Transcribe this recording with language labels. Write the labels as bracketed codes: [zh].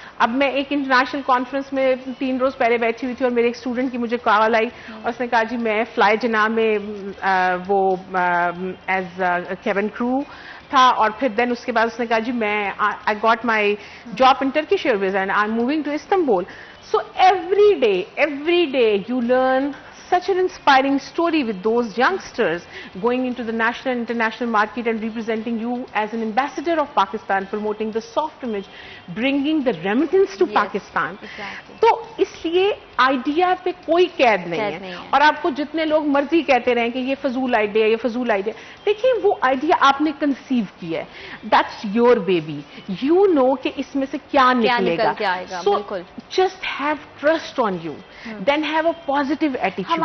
[ur] اب میں ایک انٹرنیشنل کانفرنس میں 3 روز پہلے بیٹھی ہوئی تھی اور میرے ایک اسٹوڈنٹ کی مجھے کال آئی اور اس نے کہا جی میں فلائی جناح میں وہ [en] as cabin crew [ur] تھا, اور پھر دین اس کے بعد اس نے کہا جی میں [en] I got my job in Turkish Airways and I am moving to Istanbul. So every day you learn such an inspiring story with those youngsters going into the national and international market and representing you as an ambassador of Pakistan, promoting the soft image, bringing the remittance to Pakistan. [ur] تو اس لیے idea پہ کوئی قید نہیں ہے, اور آپ کو جتنے لوگ مرضی کہتے رہیں کہ یہ فضول آئیڈیا, یہ فضول آئیڈیا, دیکھیں وہ آئیڈیا آپ نے کنسیو کیا ہے, [en] that's your baby, you know [ur] کہ اس میں سے کیا نکلے گا. [en] So just have trust on you, then have a positive attitude.